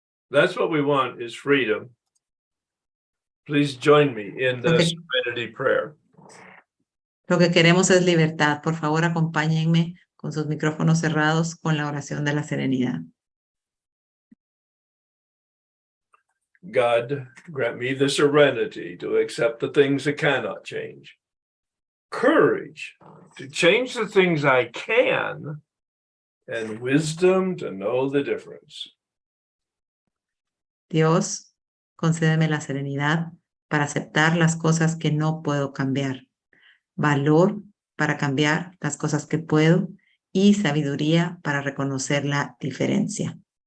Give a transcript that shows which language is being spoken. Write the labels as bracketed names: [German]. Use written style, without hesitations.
[English] That's what we want, is freedom. Please join me in the Serenity Prayer. [Spanish] Lo que queremos es libertad. Por favor, acompáñenme con sus micrófonos cerrados con la oración de la serenidad. [English] God, grant me the serenity to accept the things that cannot change, courage to change the things I can, and wisdom to know the difference. [Spanish] Dios, concédeme la serenidad para aceptar las cosas que no puedo cambiar, valor para cambiar las cosas que puedo y sabiduría para reconocer la diferencia.